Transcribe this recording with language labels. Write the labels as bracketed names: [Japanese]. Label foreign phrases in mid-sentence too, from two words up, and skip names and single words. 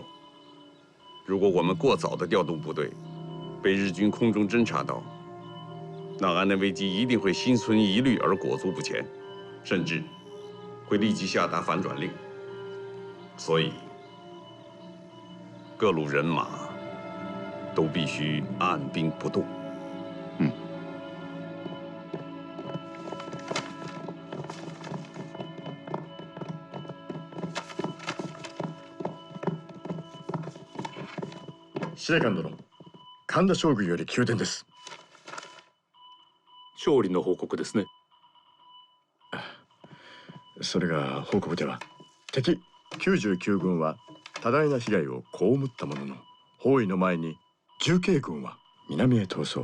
[Chinese] 如果我们过早的调动部队，被日军空中侦察到，那安南危机一定会心存疑虑而裹足不前，甚至会立即下达反转令。所以，各路人马都必须按兵不动。 [Japanese] 司令官殿、神田将軍より宮殿です。勝利の報告ですね。それが報告では、敵99軍は多大な被害を被ったものの、包囲の前に重慶軍は南へ逃走。